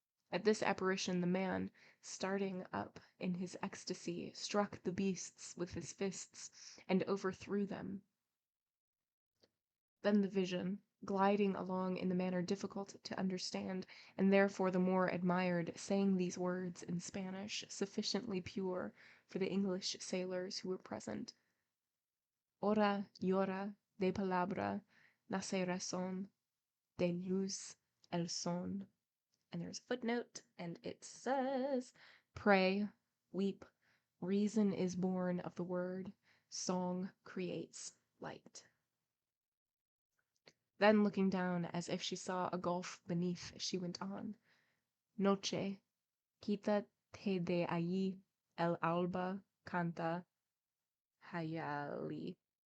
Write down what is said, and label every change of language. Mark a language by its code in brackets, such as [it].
[en] At this apparition, the man, starting up in his ecstasy, struck the beasts with his fists and overthrew them. Then the vision, gliding along in the manner difficult to understand, and therefore the more admired, sang these words in Spanish, sufficiently pure for the English sailors who were present. [es] Ora llora de palabra, nace razón, de luz el son. [en] And there's a footnote, and it says, pray, weep, reason is born of the word, song creates light. Then, looking down as if she saw a gulf beneath, she went on. [es] Noche, quítate de allí, el alba canta hayali.